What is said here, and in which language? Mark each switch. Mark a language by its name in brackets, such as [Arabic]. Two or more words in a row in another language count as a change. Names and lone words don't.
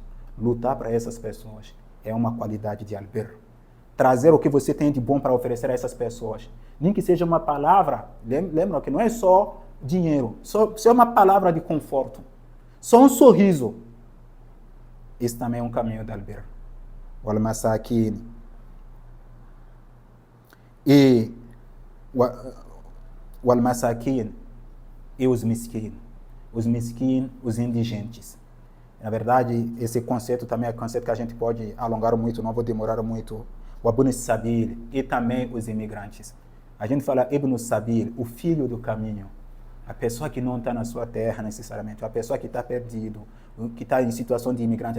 [Portuguese] Lutar para essas pessoas é uma qualidade de Al-Bir. Trazer o que você tem de bom para oferecer a essas pessoas. Nem que seja uma palavra, lembra que não é só dinheiro, só é uma palavra de conforto. Só um sorriso. Isso também é um caminho de Al-Bir. [Arabic] والمساكين. [Portuguese] E [Arabic] والمساكين [Portuguese] e os miskin. Os miskin, os indigentes. Na verdade, esse conceito também é um conceito que a gente pode alongar muito, não vou demorar muito. O [Arabic] ابن سبيل [Portuguese] e também os imigrantes. A gente fala [Arabic] ابن سبيل, [Portuguese] o filho do caminho. A pessoa que não está na sua terra necessariamente, a pessoa que está perdido, que está em situação de imigrante.